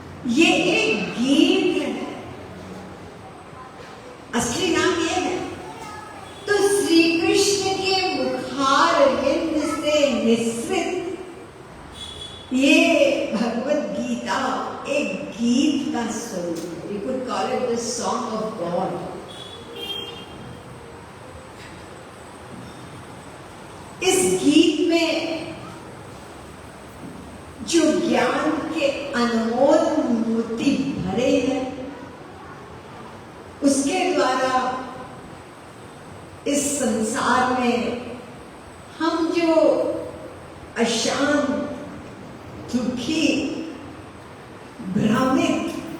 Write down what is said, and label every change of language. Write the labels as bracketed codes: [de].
[hi] ये एक गीत है, असली नाम ये है। तो श्री कृष्ण के मुखारविंद से निस्सृत ये भगवत गीता एक गीत का स्वरूप है। [en] We could call it the song of God. [hi] इस गीत में जो ज्ञान के अनमोल मोती भरे हैं, उसके द्वारा इस संसार में हम जो अशांत, दुखी, भ्रमित,